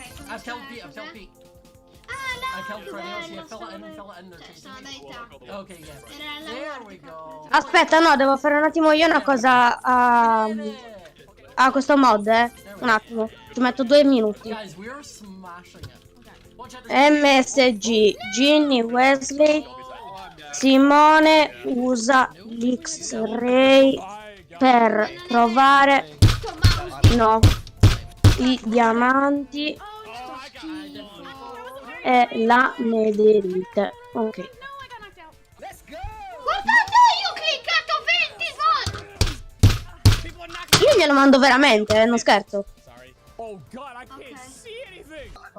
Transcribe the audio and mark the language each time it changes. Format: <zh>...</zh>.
<en>I've killed Pete, I've killed Pete. I killed Freddy else, yeah, fill it in.</en> <it>Sono da ITA.</it> <en>Okay, yeah.</en> <it>Era la</it> <en>There we go.</en> <it>Aspetta, no, devo fare un attimo io una cosa a questo mod, Un attimo, ci metto 2 minuti.</it> <en>Guys, we are smashing it. Watch out,</en> <it>MSG, Ginny, Wesley, Simone usa l'X-Ray per trovare i diamanti e la nederite. Ok. Guardate, io ho cliccato 20 volte! Io glielo mando veramente, non scherzo.</it> <en>Oh god, I can't see anything!</en>